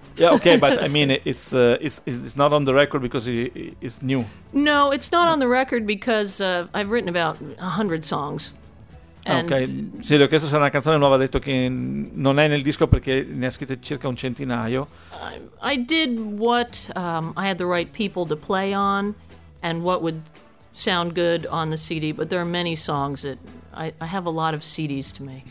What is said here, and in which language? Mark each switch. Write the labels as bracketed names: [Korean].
[English] Yeah, okay, but I mean it's not on the record because it's new. No, it's not on the record because I've written about 100 songs. [Italian] Okay, sì, l'ho chiesto se è una canzone nuova, ha detto che non è nel disco perché ne ha scritte circa un centinaio. [English] I did what I had the right people to play on and what would sound good on the CD, but there are many songs that I have a lot of CDs to make.